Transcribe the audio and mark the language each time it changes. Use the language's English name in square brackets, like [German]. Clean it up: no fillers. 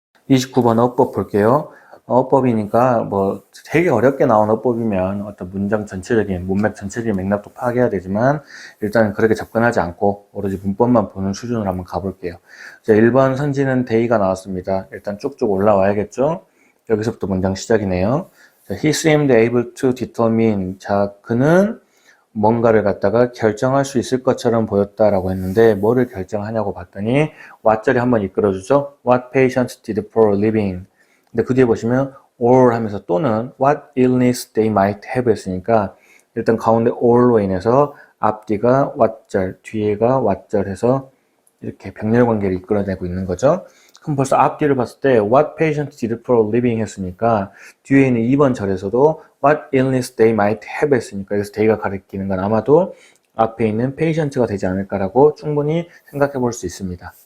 [Korean] 29번 어법 볼게요. 어법이니까 뭐 되게 어렵게 나온 어법이면 어떤 문장 전체적인 문맥 전체적인 맥락도 파악해야 되지만 일단 그렇게 접근하지 않고 오로지 문법만 보는 수준으로 한번 가볼게요. 자, 1번 선지는 데이가 나왔습니다. 일단 쭉쭉 올라와야겠죠. 여기서부터 문장 시작이네요. [English] 자, he seemed able to determine. [Korean] 자, 그는 뭔가를 갖다가 결정할 수 있을 것처럼 보였다라고 했는데 뭐를 결정하냐고 봤더니 what절이 한번 이끌어주죠. [English] What patient did for a living. [Korean] 근데 그 뒤에 보시면 or 하면서 또는 [English] what illness they might have [Korean] 했으니까 일단 가운데 or로 인해서 앞뒤가 what절, 뒤에가 what절 해서 이렇게 병렬 관계를 이끌어내고 있는 거죠. 그럼 벌써 앞뒤를 봤을 때 [English] what patient did for a living [Korean] 했으니까 뒤에 있는 2번 절에서도 [English] what illness they might have [Korean] 했으니까 여기서 they가 가리키는 건 아마도 앞에 있는 patient가 되지 않을까라고 충분히 생각해 볼 수 있습니다.